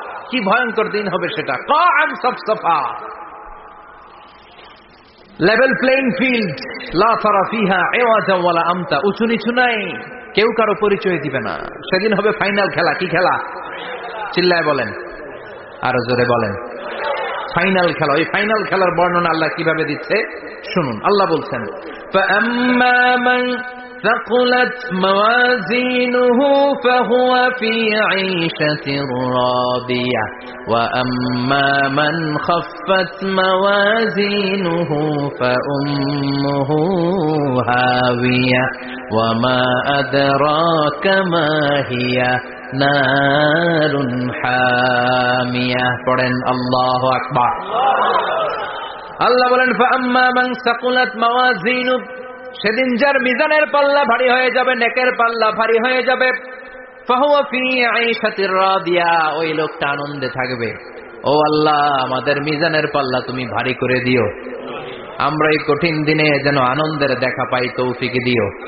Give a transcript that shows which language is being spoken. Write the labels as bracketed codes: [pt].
[bn] কি ভয়ঙ্কর দিন হবে সেটা। [ar] কাআম সাফসাফা, [en] level playing field, [ar] লা তারা ফিহা ইওয়াজা ওয়ালা আমতা। [bn] উঁচু নিচু নাই, কেউ কারো পরিচয় দিবে না। সেদিন হবে ফাইনাল খেলা। কি খেলা? চিল্লায় বলেন, আরো জোরে বলেন। ফাইনাল খেলা। ওই ফাইনাল খেলার বর্ণনা আল্লাহ কিভাবে দিচ্ছে শুনুন। [ar] আল্লাহ বলছেন, فَأَمَّا مَنْ ثَقُلَتْ مَوَازِينُهُ فَهُوَ فِي عِيشَةٍ رَاضِيَةٍ وَأَمَّا مَنْ خَفَّتْ مَوَازِينُهُ فَأُمُّهُ هَاوِيَةٌ وَمَا أَدْرَاكَ مَا هِيَ নারুন হামিয়া। [bn] পড়েন আল্লাহু আকবার। আল্লাহ বলেন, [ar] ফাআম্মা মান সাকুলাত মাওয়াজিনু, [bn] সেদিন যার মিজানের পাল্লা ভারী হয়ে যাবে, নেকের পাল্লা ভারী হয়ে যাবে, [ar] ফাহুয়া ফি আইশাতির রাদিয়া, [bn] ওই লোকটা আনন্দে থাকবে। ও আল্লাহ, আমাদের মিজানের পাল্লা তুমি ভারী করে দিও, আমরা এই কঠিন দিনে যেন আনন্দের দেখা পাই, তৌফিক দিও।